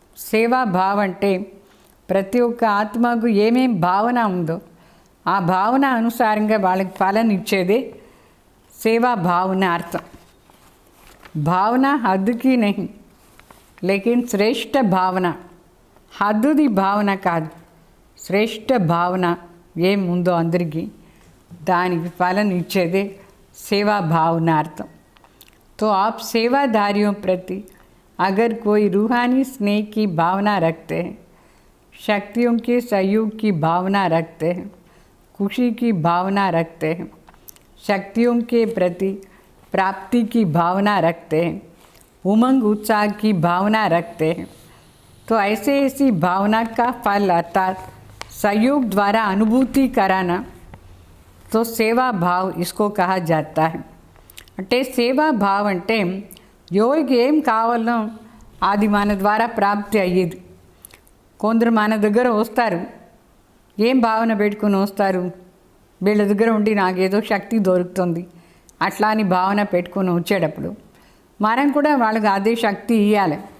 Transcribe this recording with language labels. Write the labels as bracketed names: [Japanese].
[Telugu] సేవా భావ్ అంటే ప్రతి ఒక్క ఆత్మకు ఏమేం భావన ఉందో ఆ భావన అనుసారంగా వాళ్ళకి ఫలం ఇచ్చేదే సేవా భావన అర్థం. [Hindi] భావన హద్దుకి నహి, లేకిన్ శ్రేష్ఠ భావన. [Telugu] హద్దుది భావన కాదు, శ్రేష్ఠ భావన ఏముందో అందరికీ దానికి ఫలం ఇచ్చేదే सेवा भावनार्थ. [Hindi] तो आप सेवादारियों प्रति अगर कोई रूहानी स्नेह की भावना रखते हैं, शक्तियों के सहयोग की भावना रखते हैं, खुशी की भावना रखते हैं, शक्तियों के प्रति प्राप्ति की भावना रखते हैं, उमंग उत्साह की भावना रखते हैं, तो ऐसी भावना का फल अर्थात सहयोग द्वारा अनुभूति कराना, तो सेवा भाव इसको कहा जाता है. [Telugu] అంటే సేవా భావ్ అంటే ఎవరికి ఏం కావాలో అది మన ద్వారా ప్రాప్తి అయ్యేది. కొందరు మన దగ్గర వస్తారు, ఏం భావన పెట్టుకుని వస్తారు, వీళ్ళ దగ్గర ఉండి నాకేదో శక్తి దొరుకుతుంది అట్లా అని భావన పెట్టుకుని వచ్చేటప్పుడు మనం కూడా వాళ్ళకి అదే శక్తి ఇవ్వాలి.